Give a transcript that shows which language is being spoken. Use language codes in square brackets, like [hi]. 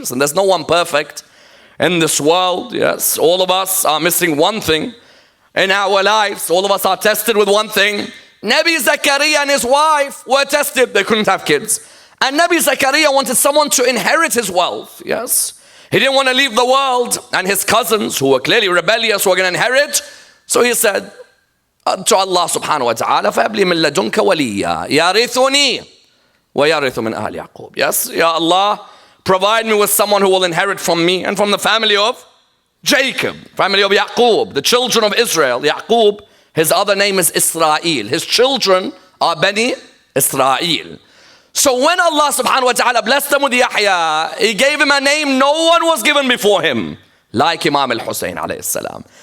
[en] Listen, there's no one perfect in this world. Yes, all of us are missing one thing in our lives. All of us are tested with one thing. Nabi Zakaria and his wife were tested. They couldn't have kids. And Nabi Zakaria wanted someone to inherit his wealth. Yes. He didn't want to leave the world, and his cousins, who were clearly rebellious, were going to inherit. So he said to Allah subhanahu wa ta'ala, [ar] فَأَبْلِ مِن لَدُنْكَ وَلِيًّا يَرِثُنِي وَيَرِثُ مِنْ أَهْلِ يَعْقُوبَ. [en] Yes, Ya Allah, provide me with someone who will inherit from me and from the family of Jacob, family of Yaqub, the children of Israel. Yaqub, his other name is Israel. His children are Bani Israel. So when Allah subhanahu wa ta'ala blessed him with Yahya, He gave him a name no one was given before him, like Imam al-Hussein alayhi salam.